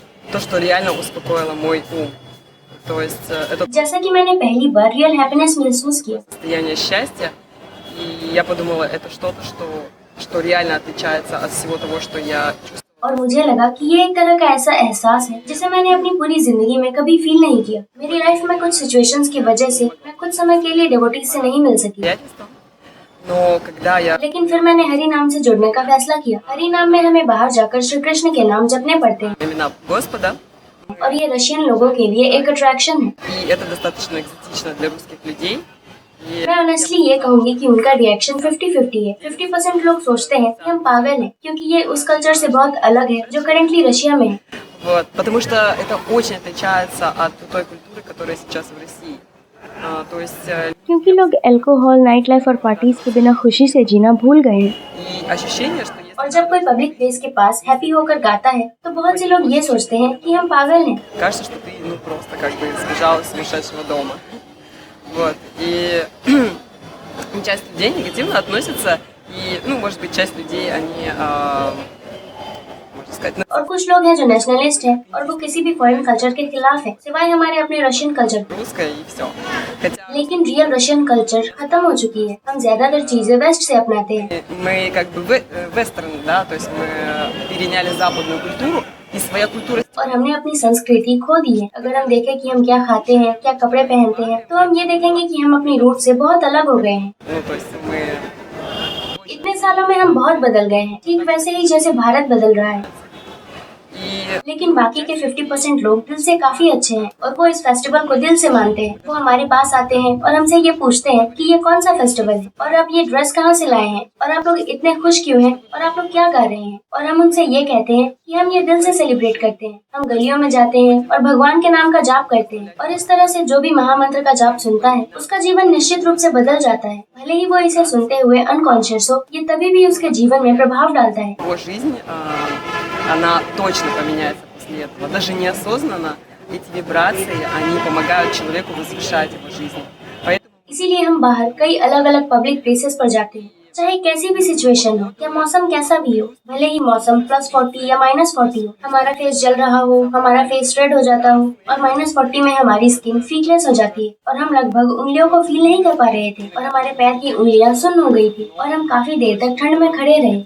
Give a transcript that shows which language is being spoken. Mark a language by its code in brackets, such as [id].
[ru] То, что реально успокоило мой ум. То есть это [hi] जैसा कि मैंने पहली बार रियल हैप्पीनेस महसूस किया। [ru] состояние счастья, и я подумала, это что-то, что реально отличается от всего того, что я чувствую. [hi] और मुझे लगा कि ये एक तरह का ऐसा एहसास है जिसे मैंने अपनी पूरी जिंदगी में कभी फील नहीं किया। मेरी लाइफ में कुछ सिचुएशंस की वजह से मैं कुछ समय के लिए डिवोटीज से नहीं मिल सकी, [ru] Но когда я [hi] लेकिन फिर मैंने हरि नाम से जुड़ने का फैसला किया। हरि नाम में हमें बाहर जाकर श्री कृष्ण के नाम जपने पड़ते हैं [ru] имена Господа, [hi] और ये रशियन लोगों के लिए एक अट्रैक्शन है। [ru] и это достаточно экзотично для русских людей. И [hi] मैं ऑनेस्टली ये कहूँगी कि उनका रिएक्शन 50-50 है। 50% लोग सोचते हैं कि हम पागल हैं क्योंकि ये उस कल्चर से बहुत अलग है जो करेंटली रशिया में है। [ru] вот, потому что это очень отличается от той культуры, которая сейчас в России. То есть [hi] क्योंकि लोग अल्कोहल, नाइट लाइफ और पार्टीज के बिना खुशी से जीना भूल गए हैं। [ru] и ощущение, что [hi] और [ru] если [hi] जब कोई पब्लिक प्लेस के पास हैप्पी होकर गाता है तो बहुत से लोग ये सोचते हैं कि हम पागल हैं। [ru] кажется, что ты просто как бы сбежал из сумасшедшего дома. Вот. И часть людей негативно относится, и, может быть, часть людей, они, можно сказать, [hi] और कुछ लोग हैं जो नेशनलिस्ट हैं और वो किसी भी फॉरेन कल्चर के खिलाफ है सिवाय हमारे अपने रशियन कल्चर के। [ru] русское и все. Хотя [hi] लेकिन रियल रशियन कल्चर खत्म हो चुकी है। हम ज्यादातर चीजें वेस्ट से अपनाते हैं। [ru] мы как бы вестерн, да, то есть мы переняли западную культуру, и своя культура. [hi] और हमने अपनी संस्कृति खो दी है। अगर हम देखें कि हम क्या खाते हैं, क्या कपड़े पहनते हैं, तो हम ये देखेंगे कि हम अपनी रूट से बहुत अलग हो गए हैं। [ru] То есть мы [hi] इतने सालों में हम बहुत बदल गए हैं, ठीक वैसे ही जैसे भारत बदल रहा है। [ru] и [hi] लेकिन बाकी के 50% लोग दिल से काफी अच्छे हैं और वो इस फेस्टिवल को दिल से मानते हैं। वो हमारे पास आते हैं और हमसे ये पूछते हैं कि ये कौन सा फेस्टिवल है और आप ये ड्रेस कहाँ से लाए हैं और आप लोग इतने खुश क्यों हैं और आप लोग क्या गा रहे हैं, और हम उनसे ये कहते हैं कि हम ये दिल से सेलिब्रेट करते हैं। हम गलियों में जाते हैं और भगवान के नाम का जाप करते हैं और इस तरह से जो भी महामंत्र का जाप सुनता है उसका जीवन निश्चित रूप से बदल जाता है। भले ही वो इसे सुनते हुए अनकॉन्शियस हो, ये तभी भी उसके जीवन में प्रभाव डालता है। [ru] его жизнь, она точно поменяется после этого. Даже неосознанно эти вибрации, они помогают человеку возвышать его жизнь. Поэтому [hi] इसीलिए हम बाहर कई अलग अलग पब्लिक प्लेसेस पर जाते हैं, चाहे कैसी भी सिचुएशन हो या मौसम कैसा भी हो। भले ही मौसम +40 या -40 हो, हमारा फेस जल रहा हो, हमारा फेस रेड हो जाता हो और -40 में हमारी स्किन फीकलेस हो जाती है और हम लगभग उंगलियों को फील नहीं कर पा रहे थे और हमारे पैर की उंगलियां सुन्न हो गई थी और हम काफी देर तक ठंड में खड़े रहे।